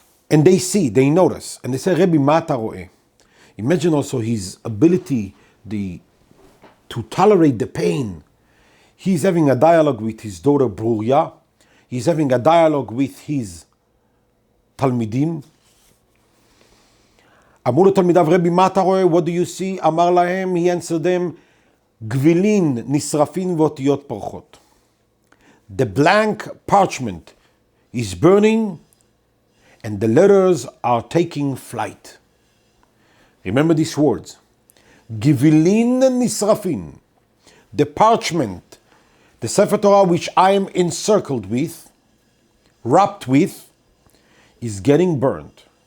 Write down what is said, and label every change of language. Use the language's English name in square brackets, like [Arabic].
[English] And they see, they notice, and they say, Rbbbi, [Hebrew] ma ata roeh? [English] Imagine also his ability to tolerate the pain. He's having a dialogue with his daughter Bruria. He's having a dialogue with his תלמידים. [Hebrew] אמרו לו תלמידיו, רבי, מה אתה רואה? [English] What do you see? [Hebrew] אמר להם, [English] he answered them, [Hebrew] גבילין נשרפין ואותיות פורחות. [English] The blank parchment is burning and the letters are taking flight. Remember these words. [Hebrew] גבילין נשרפין. [English] The parchment, the Sefer Torah which I am encircled with, wrapped with, is getting burned.